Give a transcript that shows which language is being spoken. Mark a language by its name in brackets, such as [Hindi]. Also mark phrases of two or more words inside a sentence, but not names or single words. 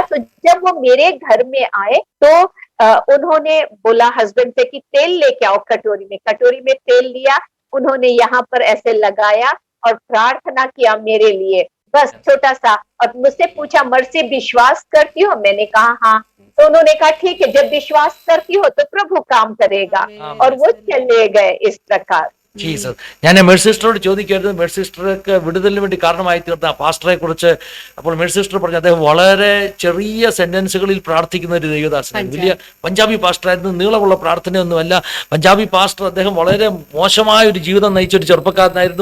[Hindi] तो जब वो मेरे घर में आए तो उन्होंने बोला हस्बैंड से कि तेल लेके आओ, कटोरी में तेल लिया, उन्होंने यहाँ पर ऐसे लगाया और प्रार्थना किया मेरे लिए, बस छोटा सा। और मुझसे पूछा मर्सी विश्वास करती हो? मैंने कहा हाँ। तो उन्होंने कहा ठीक है, जब विश्वास करती हो तो प्रभु काम करेगा, और वो चले गए इस प्रकार। [Malayalam] ജീസസ്. ഞാൻ മേഴ്സി സിസ്റ്ററോട് ചോദിക്കായിരുന്നു, മേഴ്സി സിസ്റ്റർക്ക് വിടുതലിന് വേണ്ടി കാരണമായി തീർന്ന ആ പാസ്റ്ററെ കുറിച്ച്. അപ്പോൾ മേഴ്സി സിസ്റ്റർ പറഞ്ഞു അദ്ദേഹം വളരെ ചെറിയ സെന്റൻസുകളിൽ പ്രാർത്ഥിക്കുന്ന ഒരു ദൈവദാസനാണ്. വലിയ പഞ്ചാബി പാസ്റ്ററായിരുന്നു, നീളമുള്ള പ്രാർത്ഥനയൊന്നുമല്ല. പഞ്ചാബി പാസ്റ്റർ അദ്ദേഹം വളരെ മോശമായ ഒരു ജീവിതം നയിച്ച ഒരു ചെറുപ്പക്കാരനായിരുന്നു.